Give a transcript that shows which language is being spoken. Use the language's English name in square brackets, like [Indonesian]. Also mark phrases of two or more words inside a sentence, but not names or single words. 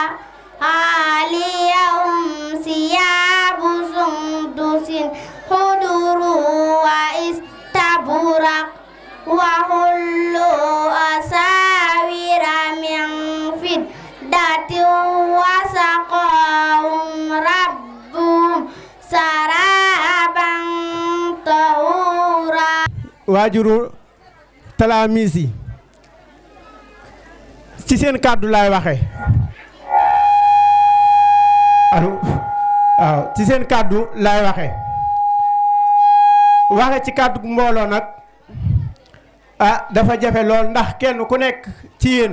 [Arabic] عاليهم ثياب سندس خضر واستبرق وحلوا أساور من فضة وسقاهم ربهم شرابا طهورا. [Wolof] waajuru talaamiis yi ci seen kàddu laay waxe allo waaw ci seen kàddu laay waxe ci kàddu mbooloo nag dafa jafe lool ndax kenn ku nekk ci yéen